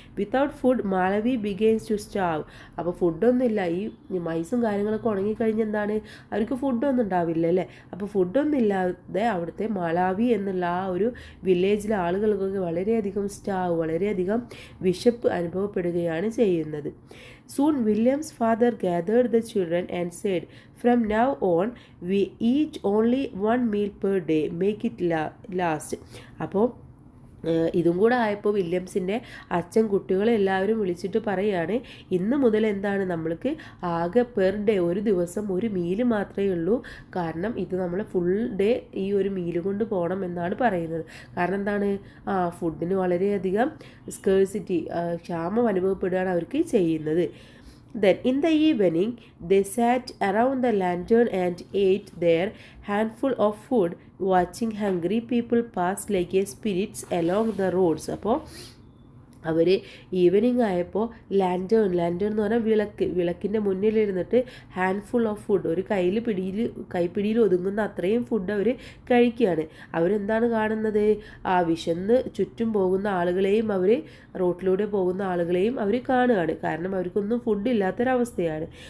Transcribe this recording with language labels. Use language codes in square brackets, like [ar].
[en] Without food മാളവി begins to starve. [ml] അപ്പോൾ ഫുഡൊന്നുമില്ല, ഈ മൈസും കാര്യങ്ങളൊക്കെ ഉണങ്ങിക്കഴിഞ്ഞ് എന്താണ് അവർക്ക് ഫുഡൊന്നും ഉണ്ടാവില്ല അല്ലേ. അപ്പോൾ ഫുഡൊന്നും ഇല്ലാതെ അവിടുത്തെ മാളാവി എന്നുള്ള ആ ഒരു വില്ലേജിലെ ആളുകൾക്കൊക്കെ വളരെയധികം വിശപ്പ് അനുഭവപ്പെടുകയാണ് ചെയ്യുന്നത്. [en] Soon William's father gathered the children and said, "From now on, we eat only one meal per day. Make it last." [ml] അപ്പോൾ ഇതും കൂടെ ആയപ്പോൾ വില്യംസിൻ്റെ അച്ഛൻ കുട്ടികളെ എല്ലാവരും വിളിച്ചിട്ട് പറയുകയാണ്, ഇന്ന് മുതൽ എന്താണ് നമ്മൾക്ക് ആകെ പെർ ഡേ ഒരു ദിവസം ഒരു മീല് മാത്രമേ ഉള്ളൂ, കാരണം ഇത് നമ്മൾ ഫുൾ ഡേ ഈ ഒരു മീല് കൊണ്ട് പോകണം എന്നാണ് പറയുന്നത്. കാരണം എന്താണ് ഫുഡിന് വളരെയധികം സ്കേഴ്സിറ്റി ക്ഷാമം അനുഭവപ്പെടുകയാണ് അവർക്ക് ചെയ്യുന്നത്. [en] Then in the evening they sat around the lantern and ate their handful of food, watching hungry people pass like a spirits along the roads. [ml] അപ്പോൾ അവർ ഈവനിങ് ആയപ്പോൾ ലാൻറ്റേൺ എന്ന് പറഞ്ഞാൽ വിളക്കിൻ്റെ മുന്നിലിരുന്നിട്ട് ഹാൻഡ്ഫുൾ ഓഫ് ഫുഡ്, ഒരു കൈപ്പിടിയിൽ ഒതുങ്ങുന്ന അത്രയും ഫുഡ് അവർ കഴിക്കുകയാണ്. അവരെന്താണ് കാണുന്നത്, വിശന്ന് ചുറ്റും പോകുന്ന ആളുകളെയും റോട്ടിലൂടെ പോകുന്ന ആളുകളെയും അവർ കാണുകയാണ്, കാരണം അവർക്കൊന്നും ഫുഡ് ഇല്ലാത്തൊരവസ്ഥയാണ്.